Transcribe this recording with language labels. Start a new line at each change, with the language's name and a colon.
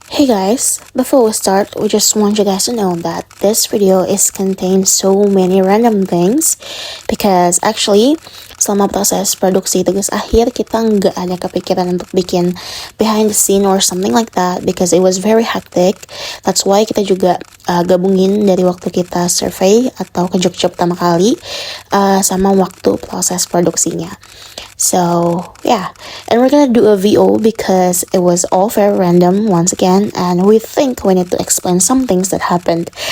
English: Hey guys, before we start, we just want you guys to know that this video is contains so many random things because actually
Indonesian: selama proses produksi tugas akhir kita nggak ada kepikiran untuk bikin
English: behind the scene or something like that because it was very hectic. That's why
Indonesian: kita juga gabungin dari waktu kita survey atau ke Jogja pertama kali sama waktu proses produksinya.
English: So yeah, and we're gonna do a VO because it was all very random once again, and we think we need to explain some things that happened.